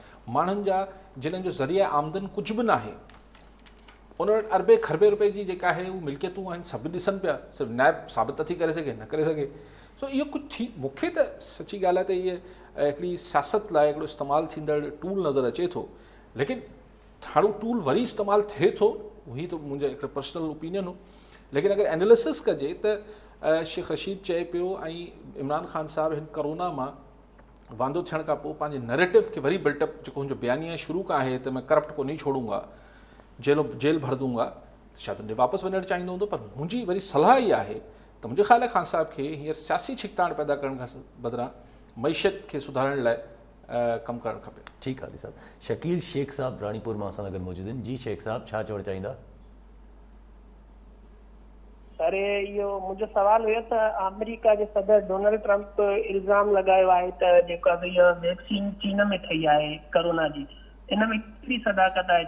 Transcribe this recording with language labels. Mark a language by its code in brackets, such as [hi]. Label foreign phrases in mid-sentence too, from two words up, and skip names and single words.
[sd] माण्हुनि जा जिन्हनि जो ज़रिया आमदन कुझु बि न आहे, उन वटि अरबे खरबे रुपए जी जेका आहे उहे मिल्कियतूं आहिनि, सभु ॾिसनि पिया, सिर्फ़ु नैब साबित थी करे सघे, न करे सघे। सो इहो कुझु थी, मूंखे त सची ॻाल्हि आहे त इहे हिकिड़ी सियासत लाइ हिकिड़ो इस्तेमालु थींदड़ टूल नज़र अचे थो। लेकिन हाणे टूल वरी इस्तेमालु थिए थो, उही त मुंहिंजो हिकिड़ो [en] personal opinion [sd] हो। लेकिन अगरि एनालिसिस कजे त शेख रशीद चए पियो ऐं इमरान ख़ान साहिबु हिन करोना मां वांदो थियण खां पोइ पंहिंजे नैरेटिव खे वरी बिल्टअप, जेको हुनजो बयानिया शुरू खां आहे त [ur] میں کرپٹ کو نہیں چھوڑوں گا، جیل بھر دوں گا, [sd] शायदि उन वापसि वञणु चाहींदो हूंदो। पर मुंहिंजी वरी सलाह इहा आहे त मुंहिंजे ख़्याल ख़ान साहिब खे हींअर सियासी छिकताइण पैदा करण खां बदिरां मईशत खे सुधारण लाइ कमु करणु खपे। ठीकु आहे साहब। शकील शेख साहब रानीपुर मां असां सां गॾु मौजूदु आहिनि। जी शेख साहब, छा चवणु चाहींदा? अरे इहो मुंहिंजो सवाल हुयो त अमेरिका जे सदर डोनाल्ड ट्रंप इल्ज़ाम लॻायो आहे त जेका इहा वैक्सीन चीन में ठही आहे कोरोना जी, इन में केतिरी सदाकत आहे?